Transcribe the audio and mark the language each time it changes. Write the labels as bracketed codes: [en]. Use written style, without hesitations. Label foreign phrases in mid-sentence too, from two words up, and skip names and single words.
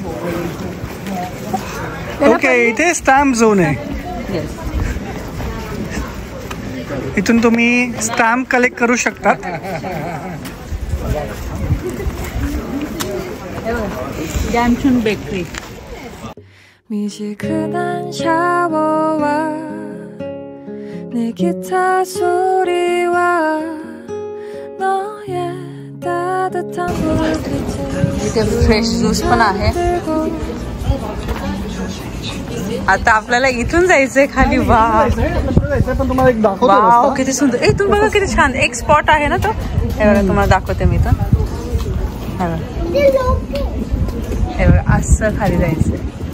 [mr] ओके, इथे [en] stamp zone [mr] आहे. येस, इथून तुम्ही [en] stamp collect [mr] करू शकता. गॅमचून बेकरी. [ko] 미지근한 샤워와 내 기타 소리와 너의 따뜻한 불빛에 [mr] इथे [en] fresh juice [mr] पण आहे. आता आपल्याला इथून जायचंय खाली. वा पण तुम्हाला एक दाखवतो. वाव, किती सुंदर. इथून बघा किती छान एक स्पॉट आहे ना तो. हे बघा तुम्हाला दाखवते मी इथून. हे बघा असं खाली जायचंय.